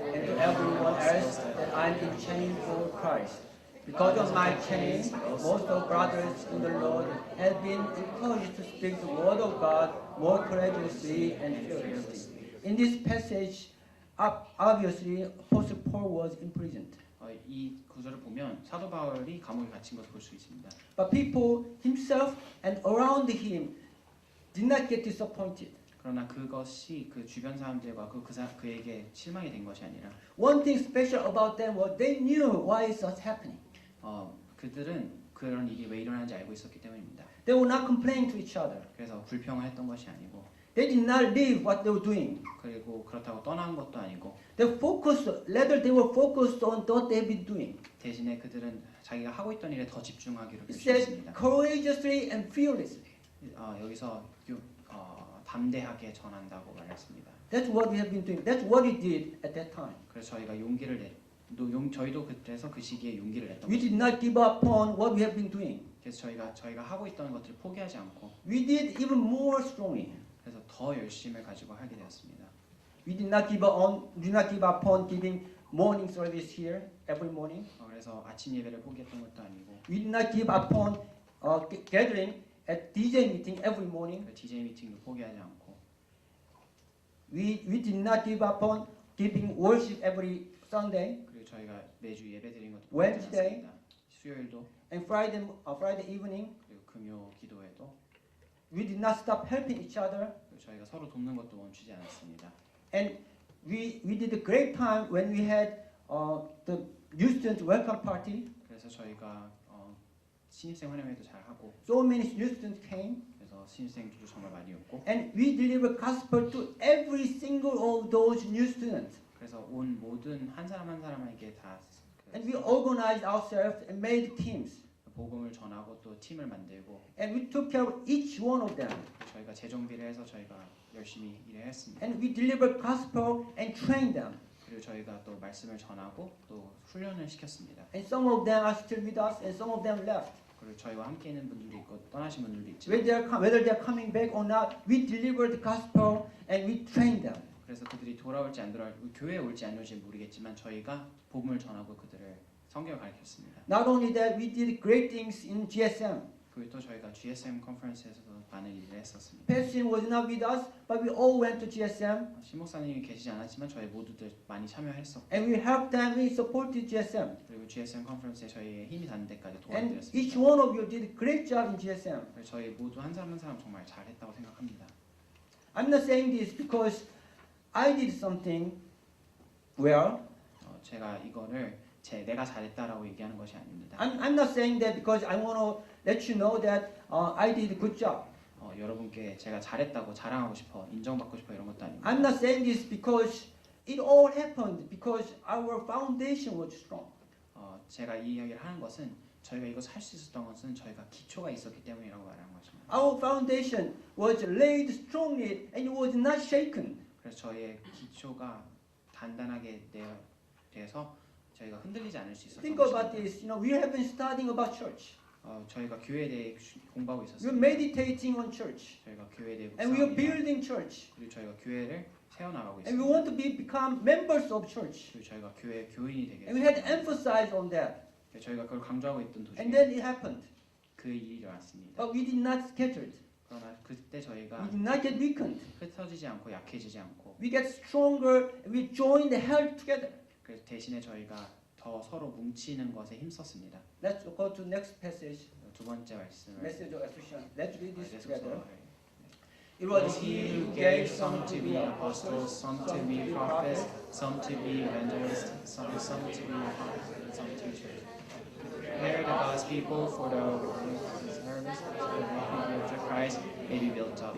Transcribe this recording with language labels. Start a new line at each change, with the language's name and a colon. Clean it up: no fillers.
English: and to everyone else that I'm in chains for Christ. Because of my chains, most of brothers in the Lord have been encouraged to speak the word of God more courageously and fearlessly. In this passage, obviously, Apostle Paul was imprisoned.
Korean: 이 구절을 보면 사도 바울이 감옥에 갇힌 것을 볼 수 있습니다.
English: But people himself and around him did not get disappointed.
Korean: 그러나 그것이 그 주변 사람들과 그에게 실망이 된 것이 아니라
English: One thing special about them was they knew why it was happening.
Korean: 그들은 그런 일이 왜 일어나는지 알고 있었기 때문입니다.
English: They were not complaining to each other.
Korean: 그래서 불평을 했던 것이 아니고
English: They did not leave what they were doing.
Korean: 그리고 그렇다고 떠난 것도 아니고
English: They were focused on what they had been doing.
Korean: 대신에 그들은 자기가 하고 있던 일에 더 집중하기로
English: It said
Korean: 결심했습니다.
English: courageously and fearlessly.
Korean: 여기서 담대하게 전한다고 말했습니다.
English: That's what we have been doing. That's what we did at that time.
Korean: 그래서 저희가 저희도 그래서 그 시기에 용기를 냈던
English: We did not give up on what we have been doing.
Korean: 그래서 저희가 하고 있던 것들을 포기하지 않고
English: We did even more strongly.
Korean: 그래서 더 열심을 가지고 하게 되었습니다.
English: We did not give up on giving morning service here every morning.
Korean: 그래서 아침 예배를 포기했던 것도 아니고
English: We did not give up on gathering at DJ meeting every morning.
Korean: 그 DJ 미팅도 포기하지 않고
English: We did not give up on giving worship every Sunday
Korean: 그리고 저희가 매주 예배 드린 것도
English: Wednesday.
Korean: 포기하지 않습니다. 수요일도
English: and Friday evening.
Korean: 그리고 금요 기도회도
English: We did not stop helping each other.
Korean: 그리고 저희가 서로 돕는 것도 멈추지 않았습니다.
English: And we did a great time when we had the new student welcome party.
Korean: 그래서 저희가 신입생 환영회도 잘 하고
English: So many new students came.
Korean: 그래서 신입생들도 정말 많이 왔고
English: And we delivered gospel to every single of those new students.
Korean: 그래서 온 모든 한 사람 한 사람에게 다
English: And we organized ourselves and made teams.
Korean: 복음을 전하고 또 팀을 만들고
English: And we took care of each one of them.
Korean: 저희가 재정비를 해서 저희가 열심히 일을 했습니다.
English: And we delivered gospel and trained them.
Korean: 그리고 저희가 또 말씀을 전하고 또 훈련을 시켰습니다.
English: And some of them are still with us, and some of them left.
Korean: 그리고 저희와 함께 있는 분들도 있고 떠나신 분들도 있지만
English: Whether they're coming back or not, we delivered the gospel and we trained them.
Korean: 그래서 그들이 돌아올지 안 돌아올지 교회에 올지 안 올지 모르겠지만 저희가 복음을 전하고 그들을 성경을 가르쳤습니다.
English: Not only that, we did great things in GSM.
Korean: 그리고 또 저희가 GSM 컨퍼런스에서도 많은 일을 했었습니다.
English: Pastor was not with us, but we all went to GSM.
Korean: 신 목사님이 계시지 않았지만 저희 모두들 많이 참여했었고
English: And we helped them, we supported GSM.
Korean: 그리고 GSM 컨퍼런스에 저희의 힘이 닿는 데까지
English: And each
Korean: 도와드렸습니다.
English: one of you did a great job in GSM.
Korean: 저희 모두 한 사람 한 사람 정말 잘했다고 생각합니다.
English: I'm not saying this because I did something well.
Korean: 제가 이거를 내가 잘했다라고 얘기하는 것이 아닙니다.
English: I'm not saying that because I want to let you know that I did a good job.
Korean: 여러분께 제가 잘했다고 자랑하고 싶어, 인정받고 싶어 이런 것도 아닙니다.
English: I'm not saying this because it all happened because our foundation was strong.
Korean: 제가 이 이야기를 하는 것은 저희가 이것을 할 수 있었던 것은 저희가 기초가 있었기 때문이라고 말하는 것입니다.
English: Our foundation was laid strongly and it was not shaken.
Korean: 그래서 저희의 기초가 단단하게 돼서 저희가 흔들리지 않을 수 있었던
English: Think about
Korean: 것입니다.
English: this. We have been studying about church.
Korean: 저희가 교회에 대해 공부하고
English: We're
Korean: 있었습니다.
English: meditating on church.
Korean: 저희가 교회에 대해
English: And we are
Korean: 묵상합니다.
English: building church.
Korean: 그리고 저희가 교회를 세워나가고
English: And we
Korean: 있습니다.
English: want to become members of church.
Korean: 그리고 저희가 교회 교인이 되게
English: And we had emphasized on that.
Korean: 저희가 그걸 강조하고 있던 도중에
English: And then it happened.
Korean: 그 일이 일어났습니다.
English: But we did not scattered.
Korean: 그러나 그때 저희가
English: We did not get weakened.
Korean: 흩어지지 않고 약해지지 않고
English: We get stronger and we join the held together.
Korean: 그래서 대신에 저희가 더 서로 뭉치는 것에 힘썼습니다.
English: Let's go to next passage.
Korean: 두 번째 말씀을
English: Message of Ephesians. Let's read this together.
Korean: 에베소서를
English: It was he who gave some to be apostles, some to be prophets, some to be evangelists, some to be apostles, and some teachers. Prepare the God's people for the service, so that the church of Christ may be built up.